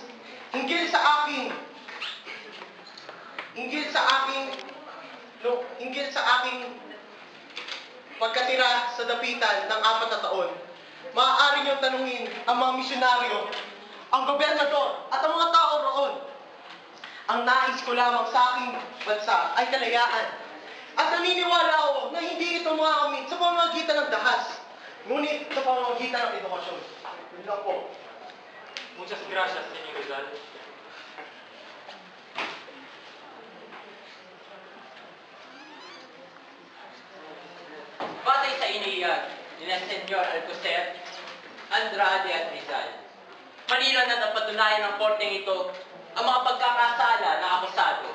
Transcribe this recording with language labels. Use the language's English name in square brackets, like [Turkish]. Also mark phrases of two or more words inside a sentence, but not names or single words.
[Filipino] Hinggil sa aking pagkatira sa dapitan ng 4 na taon, maaari niyong tanungin ang mga misyonaryo, ang gobernador at ang mga tao roon. Ang nais ko lamang sa aking bansa ay kalayaan. At naniniwala ako na hindi ito makakamit sa pamamagitan ng dahas, ngunit sa pamamagitan ng edukasyon. Yun lang po. [Spanish] Muchas gracias, Señor Rizal. [Filipino] Batay sa iniyan ni Senyor Alcocer, Andrade at Rizal, malinaw na napatunayan ng korteng ito ang mga pagkakasala na akusado.